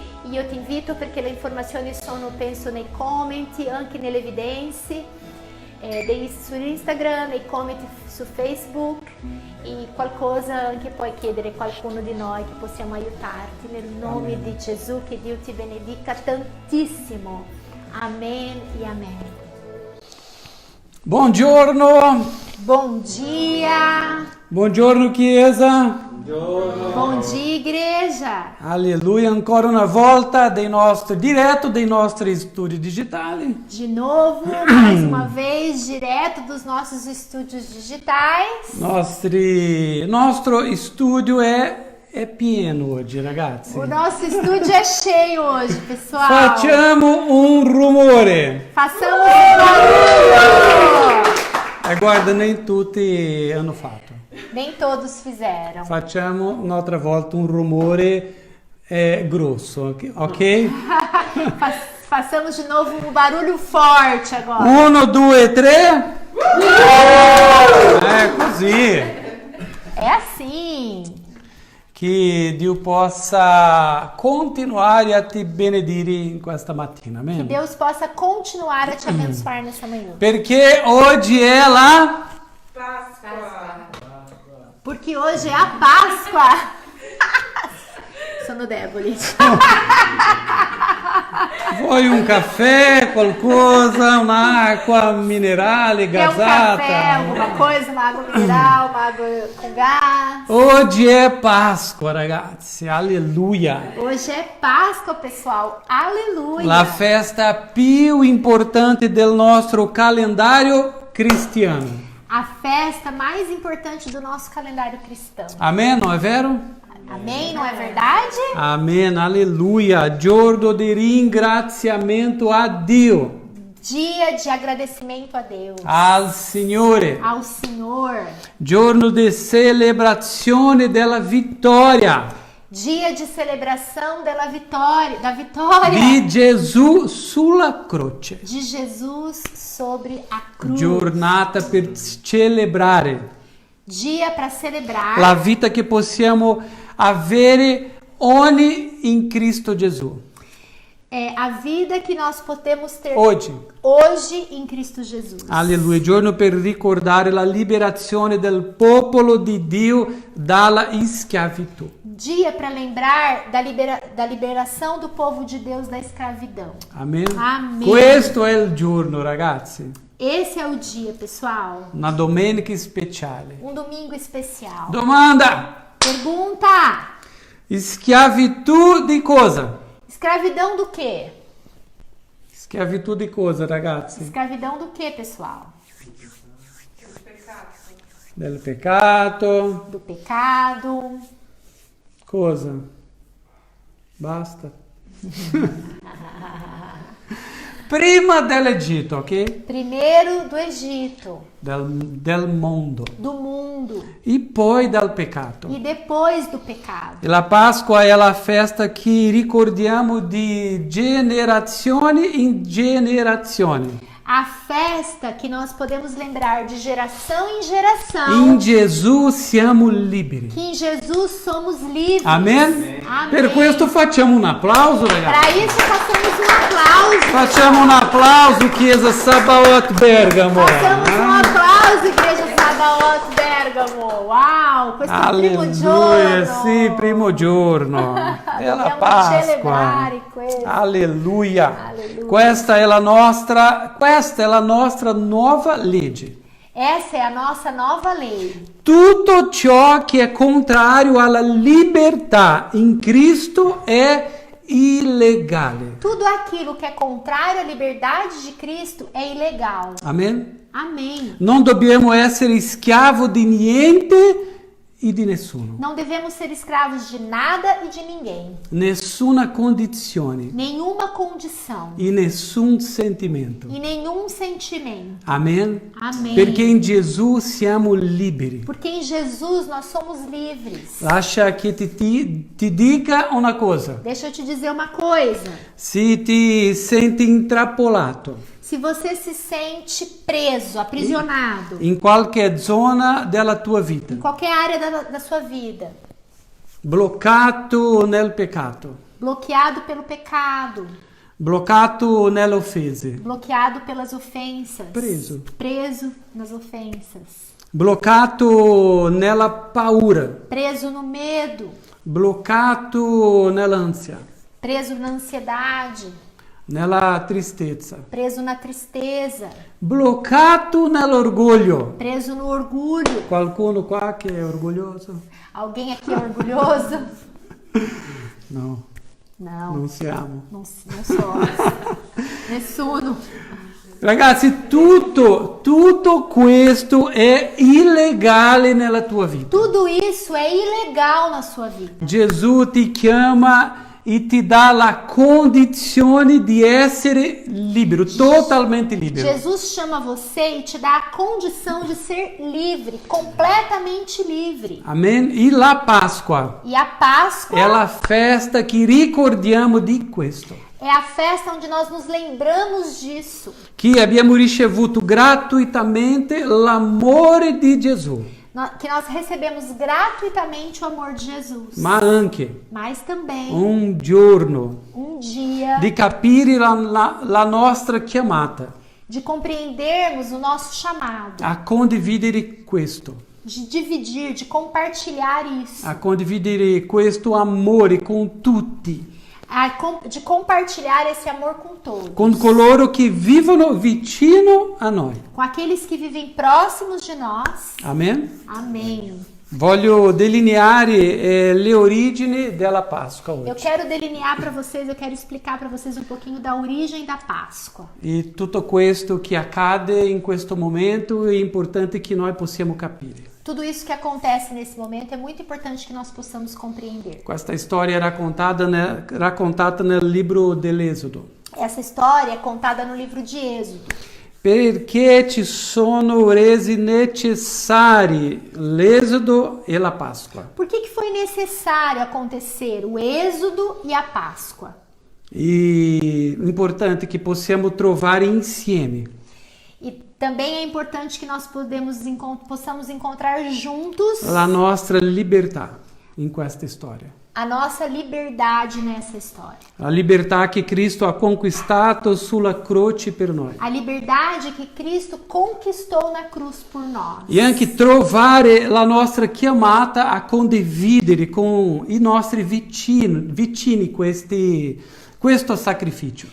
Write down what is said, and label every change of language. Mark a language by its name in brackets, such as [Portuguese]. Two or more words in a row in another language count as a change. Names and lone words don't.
[Italian] Io ti invito perché le informazioni sono, penso, nei commenti, anche nelle evidenze su Instagram, nei commenti su Facebook, e qualcosa anche puoi chiedere a qualcuno di noi che possiamo aiutarti nel nome Amen. di Gesù. Che Dio ti benedica tantissimo. Amen e amen. Buongiorno, [Portuguese] Bom dia. [Italian] buongiorno Chiesa, [Portuguese] Bom dia, igreja. [Italian] alleluia, ancora una volta direto dei nostri studi digitali. [Portuguese] De novo, mais uma vez, direto dos nossos estúdios digitais. [Italian] Nostro studio è pieno oggi, ragazzi. [Portuguese] O nosso estúdio é cheio hoje, pessoal. [Italian] Facciamo un rumore. [Portuguese] Façamos um barulho. [Italian] E guarda, nem tutti hanno fatto. [Portuguese] Nem todos fizeram. [Italian] Facciamo un'altra volta un rumore grosso, ok? [Portuguese] Façamos de novo um barulho forte agora. [Italian] 1, 2, 3. É così. [Portuguese] É assim. [Italian] Che Dio possa continuare a ti benedire in questa mattina, [Portuguese] Que amen? Deus possa continuar a te abençoar nessa manhã. [Italian] Perché oggi è la [Portuguese] Porque hoje é a Páscoa. [Italian] Sono deboli. vuoi un caffè, qualcosa, un'acqua minerale, [Portuguese] Quer um café, [Italian] gasata? [Portuguese] alguma coisa, uma água mineral, uma água com gás. [Italian] Oggi è Pasqua, ragazzi, alleluia. [Portuguese] Hoje é Páscoa, pessoal. Aleluia. [Italian] La festa più importante del nostro calendario cristiano. [Portuguese] A festa mais importante do nosso calendário cristão. [Italian] Amen, não è vero? [Portuguese] Amém? Não é verdade? [Italian] Amen, alleluia. Giorno di ringraziamento a Dio. [Portuguese] Dia de agradecimento a Deus. [Italian] al Signore, [Portuguese] Ao Senhor. [Italian] giorno di celebrazione della vittoria [Portuguese] Dia de celebração da vitória [Italian] di Gesù sulla croce. [Portuguese] de Jesus sobre a cruz. [Italian] Giornata per celebrare [Portuguese] Dia para celebrar [Italian] la vita che possiamo avere ogni in Cristo Gesù. [Portuguese] a vida que nós podemos ter [Italian] Oggi. [Portuguese] hoje em Cristo Jesus. [Italian] Alleluia, giorno per ricordare la liberazione del popolo di Dio dalla schiavitù. [Portuguese] Dia para lembrar da liberação do povo de Deus da escravidão. [Italian] Amen. [Portuguese] Amen. [Italian] Questo è il giorno, ragazzi. [Portuguese] Esse é o dia, pessoal. [Italian] Una domenica speciale. [Portuguese] Um domingo especial. [Italian] Domanda: [Portuguese] Pergunta: [Italian] schiavitù di cosa? [Portuguese] escravidão do quê? [Italian] Schiavitù di cosa, ragazzi? [Portuguese] Escravidão do quê, pessoal? [Italian] Del peccato. [Portuguese] Do pecado. [Italian] Cosa? Basta. Prima dell'Egitto, ok? [Portuguese] Primeiro do Egito, [Italian] Del mondo. [Portuguese] do mundo [Italian] E poi del peccato. [Portuguese] e depois do pecado. [Italian] E la Pasqua è la festa che ricordiamo di generazione in generazione. [Portuguese] A festa que nós podemos lembrar de geração em geração. [Italian] In Gesù siamo liberi. [Portuguese] Que em Jesus somos livres. [Italian] Amen? [Portuguese] Amém. [Italian] Per questo facciamo un applauso, ragazzi. [Portuguese] Para isso, façamos um aplauso. [Italian] Facciamo un applauso, Chiesa Sabaoth Bergamo. [Portuguese] Façamos um aplauso, Igreja Sabaoth Bergamo. [Italian] Uau, questo primo giorno. Alleluia, sì, primo giorno. È la Dobbiamo Pasqua. celebrare questo. Alleluia. Alleluia. Questa è la nostra nuova legge. [Portuguese] Essa é a nossa nova lei. [Italian] Tutto ciò che è contrario alla libertà in Cristo è illegale. [Portuguese] Tudo aquilo que é contrário à liberdade de Cristo é ilegal. [Italian] Amen? [Portuguese] Amém. [Italian] Non dobbiamo essere schiavo di niente e di nessuno. [Portuguese] Não devemos ser escravos de nada e de ninguém. [Italian] Nessuna condizione [Portuguese] Nenhuma condição [Italian] e nessun sentimento. [Portuguese] e nenhum sentimento. [Italian] Amen? [Portuguese] Amém. [Italian] Perché in Gesù siamo liberi. [Portuguese] Porque em Jesus nós somos livres. [Italian] Lascia che ti dica una cosa. [Portuguese] Deixa eu te dizer uma coisa. [Italian] Se ti senti intrappolato [Portuguese] Se você se sente preso, aprisionado, [Italian] in qualche zona della tua vita, [Portuguese] em qualquer área da sua vida, [Italian] bloccato nel peccato, [Portuguese] bloqueado pelo pecado, [Italian] bloccato nelle offese, [Portuguese] bloqueado pelas ofensas, preso nas ofensas, [Italian] bloccato nella paura, [Portuguese] preso no medo, [Italian] bloccato nell'ansia, [Portuguese] preso na ansiedade, [Italian] nella tristezza, [Portuguese] preso na tristeza, [Italian] bloccato nell'orgoglio. [Portuguese] preso no orgulho. [Italian] Qualcuno qua che è orgoglioso? [Portuguese] Alguém aqui é orgulhoso? [Italian] No, [Portuguese] Não, [Italian] non siamo. [Portuguese] não somos. [Italian] Nessuno. Ragazzi, tutto questo è illegale nella tua vita. [Portuguese] Tudo isso é ilegal na sua vida. [Italian] Gesù ti chiama e ti dà la condizione di essere libero, totalmente libero. [Portuguese] Jesus chama você e te dá a condição de ser livre, completamente livre. [Italian] Amen? E la Pasqua [Portuguese] E a Páscoa [Italian] è la festa che ricordiamo di questo. [Portuguese] é a festa onde nós nos lembramos disso. [Italian] Che abbiamo ricevuto gratuitamente l'amore di Gesù, [Portuguese] Que nós recebemos gratuitamente o amor de Jesus. [Italian] ma anche [Portuguese] Mas também [Italian] un giorno [Portuguese] dia [Italian] di capire la nostra chiamata [Portuguese] de compreendermos o nosso chamado, [Italian] a condividere questo, de dividir, de compartilhar isso, a condividere questo amore con tutti, [Portuguese] de compartilhar esse amor com todos, [Italian] con coloro che vivono vicino a noi. [Portuguese] com aqueles que vivem próximos de nós. [Italian] Amen? [Portuguese] Amém. [Italian] Voglio delineare le origini della Pasqua [Portuguese] Eu [Italian] oggi. [Portuguese] quero delinear para vocês, eu quero explicar para vocês um pouquinho da origem da Páscoa. [Italian] E tutto questo che accade in questo momento è importante che noi possiamo capire. [Portuguese] Tudo isso que acontece nesse momento é muito importante que nós possamos compreender. [Italian] Questa storia è raccontata nel libro dell'Esodo. [Portuguese] Essa história é contada no livro de Êxodo. [Italian] Perché ci sono resi necessari l'Esodo e la Pasqua. [Portuguese] Por que foi necessário acontecer o Êxodo e a Páscoa? [Italian] E importante che possiamo trovare insieme [Portuguese] E também é importante que nós possamos encontrar juntos [Italian] la nostra libertà in questa storia. [Portuguese] a nossa liberdade nessa história. [Italian] La libertà che Cristo ha conquistato sulla croce per noi. [Portuguese] A liberdade que Cristo conquistou na cruz por nós. [Italian] E anche trovare la nostra chiamata a condividere con i nostri vicini questo sacrificio.